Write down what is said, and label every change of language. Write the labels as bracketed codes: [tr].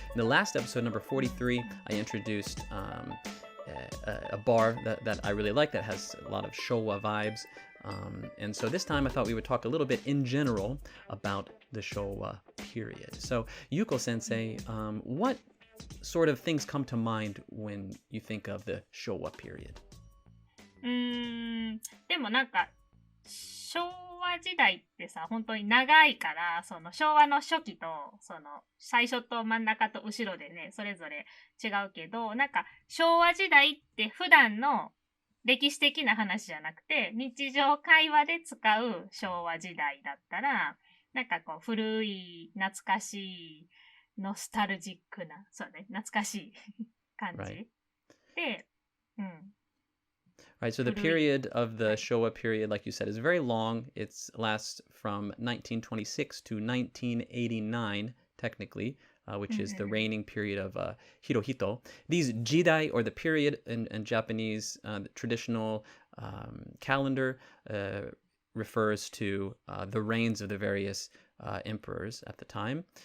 [en] In the last episode, number 43, I introduced a bar that I really like that has a lot of Showa vibes. And so this time I thought we would talk a little bit in general about the Showa period. So, Yuko Sensei, what sort of things come to mind when you think of the Showa period? [ja] でもなんか昭和時代ってさ、本当に長いから、昭和の初期と、最初と真ん中と後ろでね、それぞれ違うけど、なんか、昭和時代って普段の歴史的な話じゃなくて、日常会話で使う昭和時代だったら、なんかこう古い懐かしいノスタルジックな、そうね、懐かしい感じ。 [en] Right. [ja] で、うん。 [en] Right, so the period of the Showa period, like you said, is very long. It lasts from 1926 to 1989, technically, which is the reigning period of Hirohito. These jidai, or the period in Japanese traditional calendar, refers to the reigns of the various emperors at the time.